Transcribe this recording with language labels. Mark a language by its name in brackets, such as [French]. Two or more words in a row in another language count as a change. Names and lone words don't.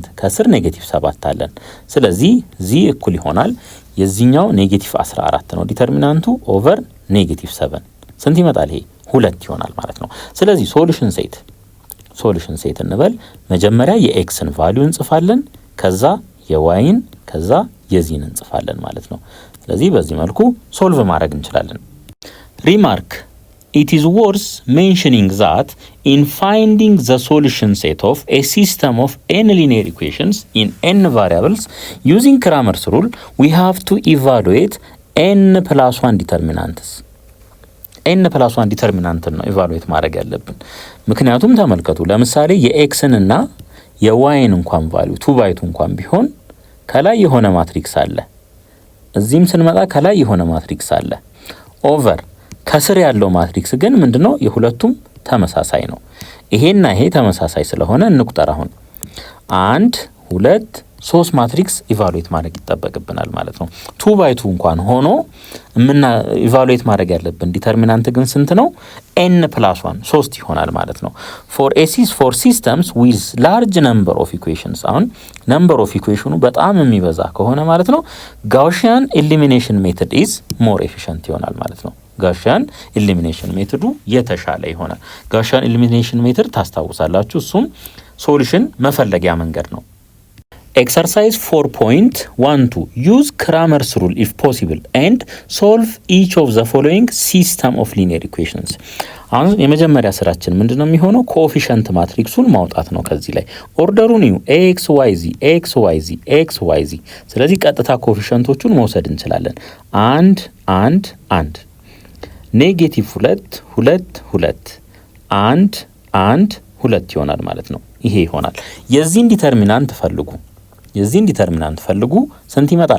[Amharic] ከስር ኔጌቲቭ 7 አለን። ስለዚህ ዚ እኩል ይሆናል የዚህኛው ኔጌቲቭ 14 ነው ዲተርሚናንቱ ኦቨር ኔጌቲቭ 7 ስንት ይመጣል? ይሄ 2 ይሆናል ማለት ነው። ስለዚህ ሶሉሽን ሴት እንበል። መጀመሪያ የኤክስን ቫልዩ እንጽፋለን፣ ከዛ የዋይን፣ ከዛ የዚህን እንጽፋለን ማለት ነው። ስለዚህ በዚህ መልኩ ሶልቭ ማድረግ እንችላለን። ሪማርክ [English] It is worth mentioning that in finding the solution set of a system of n linear equations in n variables using Cramer's rule, we have to evaluate n plus 1 determinants. n plus 1 determinant [Amharic] ነው ኢቫሉዌት ማድረግ ያለብን። ምክንያቱም ተመልከቱ፣ ለምሳሌ የኤክስን እና የዋይን እንኳን ቫልዩ 2 by 2 እንኳን ቢሆን ከላይ የሆነ ማትሪክስ አለ፣ እዚህም ስንመጣ ከላይ የሆነ ማትሪክስ አለ። ኦቨር ከስር ያለው ማትሪክስ ግን ምንድነው? የሁለቱም ተመሳሳይ ነው። ይሄና ይሄ ተመሳሳይ ስለሆነ እንቁጠር። አሁን 1 2 3 ማትሪክስ ኢቫሉዌት ማድረግ ይጠበቅብናል ማለት ነው። 2 by 2 እንኳን ሆኖ ምንና ኢቫሉዌት ማድረግ ያለብን ዲተርሚናንት ግን ስንት ነው? [English] n plus 1 3 [Amharic] ይሆናል ማለት ነው። [English] for systems with large number of equations አሁን number of equation [Amharic] በጣም የሚበዛ ከሆነ ማለት ነው [English] Gaussian elimination method is more efficient [Amharic] ይሆናል ማለት ነው። [English] Gaussian elimination method [Amharic] የተሻለ ይሆናል። [English] Gaussian elimination method [Amharic] ታስታውሳላችሁ፣ እሱም ሶሉሽን መፈለጊያ መንገድ ነው። [English] Exercise 4.12 use Cramer's rule if possible and solve each of the following system of linear equations. [Amharic] አሁን የመጀመሪያ ስራችን ምንድነው የሚሆነው? ኮኤፊሽንት ማትሪክሱን ማውጣት ነው። ከዚህ ላይ ኦርደሩን እዩ ኤክስ ዋይ ዚ ኤክስ ዋይ ዚ ኤክስ ዋይ ዚ። ስለዚህ ቀጥታ ኮኤፊሽንቶቹን መውሰድ እንችላለን። 1 1 1 ኔጌቲቭ 2 2 2 1 1 2 ይሆናል ማለት ነው። ይሄ ይሆናል። የዚህን ዲተርሚናንት ፈልጉ። የዚህን ዲተርሚናንት ፈልጉ። ስንት ይመጣል?